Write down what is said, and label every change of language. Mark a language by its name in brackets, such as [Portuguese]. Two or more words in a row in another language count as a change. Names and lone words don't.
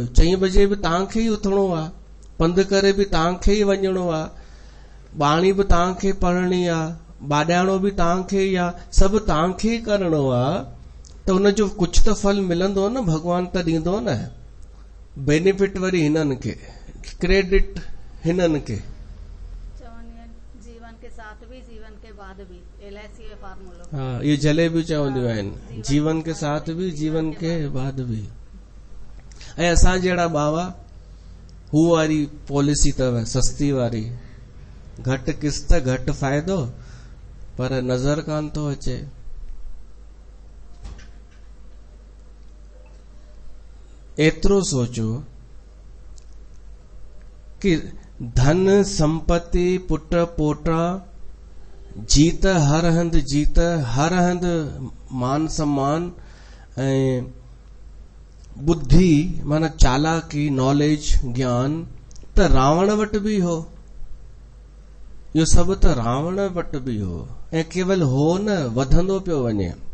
[Sindhi] 4 बजे बि तव्हांखे ई उथणो आहे, पंधु करे बि तव्हांखे ई वञणो आहे, बाणी बि तव्हांखे पढ़णी आहे, बाॾाणो बि तव्हांखे ई आहे, सभु तव्हांखे ई करणो आहे। त हुनजो कुझु त फल मिलंदो न, भॻवान त ॾींदो न। बेनिफिट वरी हिननि खे, क्रेडिट हिननि खे। [Hindi] जीवन के साथ भी जीवन के के बाद भी [Sindhi] LIC जो फार्मूलो। हाँ, ये जले भी चवंदियूं आहिनि, [Hindi] जीवन के साथ भी, जीवन के बाद भी। [Sindhi] ऐं असां जहिड़ा बावा हू वारी पॉलिसी अथव, सस्ती वारी, घटि किस्त घटि फ़ाइदो, पर नज़र कान थो अचे। एतिरो सोचो कि धन संपत्ति पुट पोटा जीत हर हंधि जीत, हर हंधि मान सम्मान ऐं बुद्धि माना चालाकी नॉलेज ज्ञान त रावण वटि बि हो। इहो सभु त रावण वटि बि हो, ऐं केवल हो न, वधंदो पियो वञे।